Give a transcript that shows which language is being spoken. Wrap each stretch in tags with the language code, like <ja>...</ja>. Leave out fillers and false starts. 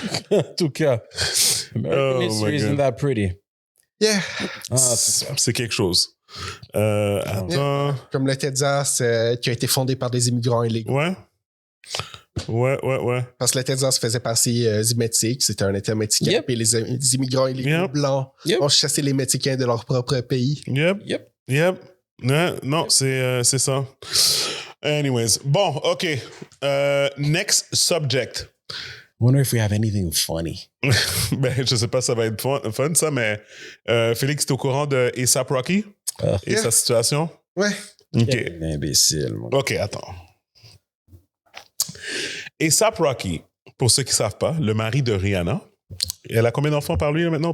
<fr>En tout cas,</fr> <en>American history isn't that pretty. Yeah.</en> <fr>C'est quelque chose. Attends. Comme le Texas qui a été fondé par des immigrants illégaux. Ouais. Parce que le Texas faisait partie du Mexique. C'était un État mexicain.</fr> <en>Yep.</en> <fr>Et les immigrants illégaux blancs ont chassé les Mexicains de leur propre pays. Yep. Non, c'est ça. Anyways. Bon, OK.</fr> <en>Next subject. I wonder if we have anything funny.</en> <fr>Ben, je sais pas si ça va être fun ça, mais Félix, t'es au courant de A$AP Rocky et sa situation? Ouais. OK. Quel imbécile. OK, attends. A$AP Rocky, pour ceux qui savent pas, le mari de Rihanna, elle a combien d'enfants par lui là, maintenant?</fr>